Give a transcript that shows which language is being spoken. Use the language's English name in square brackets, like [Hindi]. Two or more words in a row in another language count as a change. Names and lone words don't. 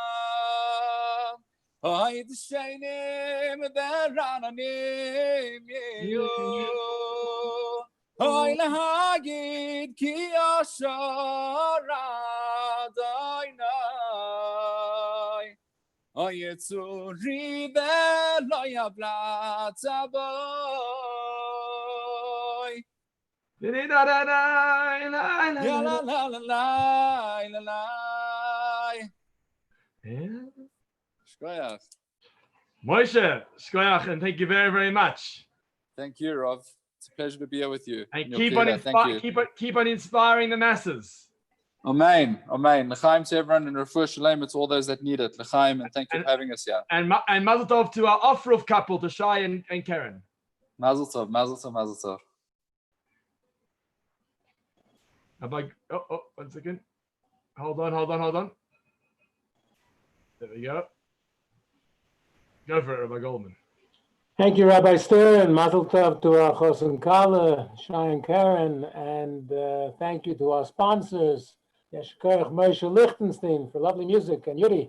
[Hebrew] אוי דשנים ורעננים יהיו אוי להגיד כי ישר אדוני אוי צורי ולא עולתה בו Ya la la la la la Shkoyach. [English] Moshe, Shkoyach, and thank you very, very much. Thank you, Rav. It's a pleasure to be here with you. And keep on inspiring the masses. Amen. Amen. L'chaim to everyone and [Hebrew] רפואה שלום [English] to all those that need it. L'chaim, and thank you for having us here. And [Yiddish] מזל טוב [English] to our Ofruf couple, to Shai and Karen. [Yiddish] מזל טוב, מזל טוב, מזל טוב. [English] One second. Hold on. There we go. Go for it, Rabbi Goldman. Thank you, Rabbi Stern. [Yiddish] מזל טוב [English] to our [Hebrew] חתן כלה, [English] Shai and Karen, and thank you to our sponsors, Yeshkoyach Moshe Lichtenstein for lovely music, and Yuri.